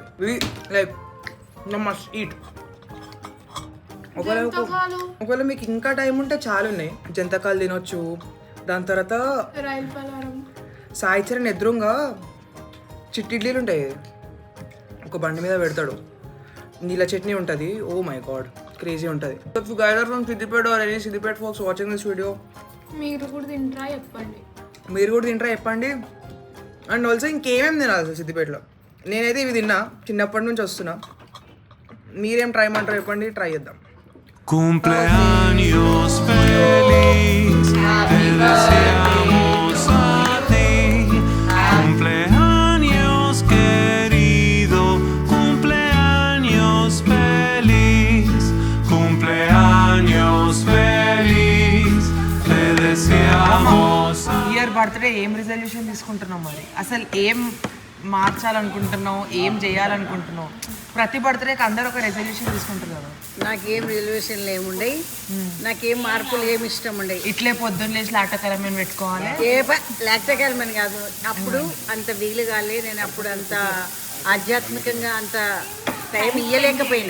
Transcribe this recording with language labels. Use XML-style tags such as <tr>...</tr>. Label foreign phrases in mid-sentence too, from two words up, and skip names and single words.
<te>ఇవి</te> <en>like must eat.</en> <te>ఒకవేళ మీకు ఇంకా టైం ఉంటే చాలా ఉన్నాయి. జంతకాలు తినొచ్చు. దాని తర్వాత సాయి చరణ్ ఎదురుగా చిట్టిడ్లీలు ఉంటాయి, ఒక బండి మీద పెడతాడు, నీళ్ళ చట్నీ ఉంటుంది.</te> <en>oh my god, crazy ఉంటుంది. If you guys are from Siddipet or any Siddipet folks watching this video,</en> <te>మీరు కూడా తింటారా చెప్పండి.</te> <en>and also</en> <te>ఇంకేమేమి తినాలి అసలు సిద్దిపేటలో. నేనైతే ఇవి తిన్నా, చిన్నప్పటి నుంచి వస్తున్నా. మీరేం ట్రై చేయమంటారు చెప్పండి, ట్రై చేద్దాం.</te> <es>Cumpleaños feliz, te deseamos a ti. Cumpleaños querido, cumpleaños feliz, cumpleaños feliz, te deseamos a ti.</es> <en>year birthday</en> <te>ఏం రిజల్యూషన్ తీసుకుంటున్నావు మరి? అసలు ఏం మార్చాలనుకుంటున్నావు, ఏం చేయాలనుకుంటున్నావు? ప్రతి బర్త్డేకి అందరూ ఒక రెజల్యూషన్ తీసుకుంటారు కదా. నాకేం రిజల్యూషన్లు ఏముండయి, నాకేం మార్పులు ఏమి ఇష్టం ఉండయి. ఇట్లే పొద్దున్న లేచి లాటకరమైన పెట్టుకోవాలి. లాక్టకాలమని కాదు, అప్పుడు అంత వీలు కాలే, నేను అప్పుడు అంత ఆధ్యాత్మికంగా అంత టైం ఇయ్యలేకపోయినా.</te>